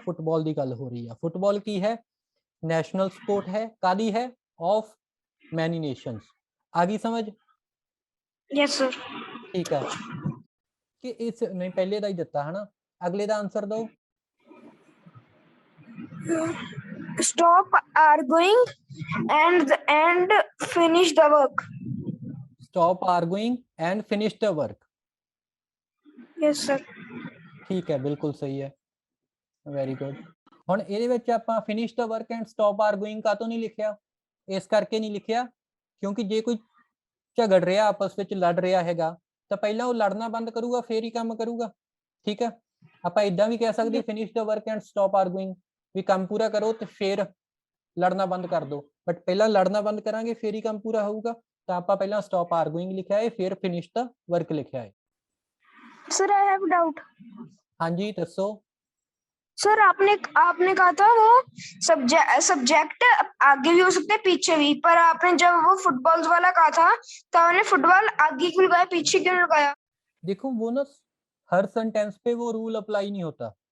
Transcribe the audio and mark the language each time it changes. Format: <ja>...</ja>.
<pa>Football ਦੀ ਗੱਲ ਹੋ ਰਹੀ ਆ। ਫੁੱਟਬਾਲ ਕੀ ਹੈ? ਨੈਸ਼ਨਲ ਸਪੋਰਟ ਹੈ। ਕਾਦੀ ਹੈ?</pa> <en>Of many nations.</en> <pa>ਆ ਗਈ ਸਮਝ?</pa> <en>Yes sir.</en> <pa>ਠੀਕ ਹੈ, ਕਿ ਇਸ ਨਹੀਂ ਪਹਿਲੇ ਦਾ ਹੀ ਦਿੱਤਾ ਹੈ ਨਾ, ਅਗਲੇ ਦਾ ਆਨਸਰ ਦਿਓ।</pa> <en>Stop arguing and finish the work। Stop arguing and finish the work. Yes sir.</en> <pa>ਠੀਕ ਹੈ, ਬਿਲਕੁਲ ਸਹੀ ਹੈ,</pa> <en>Very good.</en> <pa>ਹੁਣ ਇਹਦੇ ਵਿੱਚ ਆਪਾਂ</pa> <en>finish the work and stop arguing</en> <pa>ਕਾਹਤੋਂ ਨਹੀਂ ਲਿਖਿਆ? ਇਸ ਕਰਕੇ ਨਹੀਂ ਲਿਖਿਆ ਕਿਉਂਕਿ ਜੇ ਕੋਈ ਝਗੜ ਰਿਹਾ, ਆਪਸ ਵਿੱਚ ਲੜ ਰਿਹਾ ਹੈਗਾ, ਤਾਂ ਪਹਿਲਾਂ ਉਹ ਲੜਨਾ ਬੰਦ ਕਰੂਗਾ, ਫੇਰ ਹੀ ਕੰਮ ਕਰੂਗਾ। ਠੀਕ ਹੈ, ਆਪਾਂ ਇਦਾਂ ਵੀ ਕਹਿ ਸਕਦੇ</pa> <en>finish the work and stop arguing,</en> <pa>ਵੀ ਕੰਮ ਪੂਰਾ ਕਰੋ ਤੇ ਫੇਰ ਲੜਨਾ ਬੰਦ ਕਰ ਦਿਓ। ਬਟ ਪਹਿਲਾਂ ਲੜਨਾ ਬੰਦ ਕਰਾਂਗੇ ਫੇਰ ਹੀ ਕੰਮ ਪੂਰਾ ਹੋਊਗਾ, ਤਾਂ ਆਪਾਂ ਪਹਿਲਾਂ</pa> <en>stop arguing</en> <pa>ਲਿਖਿਆ ਹੈ, ਫਿਰ</pa> <en>finish the work</en> <pa>ਲਿਖਿਆ ਹੈ।</pa> <en>Sir I have doubt.</en> <pa>ਹਾਂਜੀ ਦੱਸੋ।</pa> <hi>सर आपने कहा था वो सब्जेक्ट आगे भी हो सकते हैं पीछे भी, पर आपने जब वो फुटबॉल वाला कहा था तो आपने फुटबॉल आगे क्यों लगाया, पीछे क्यों लगाया? देखो वो ना हर सेंटेंस पे वो रूल अप्लाई नहीं होता।</hi>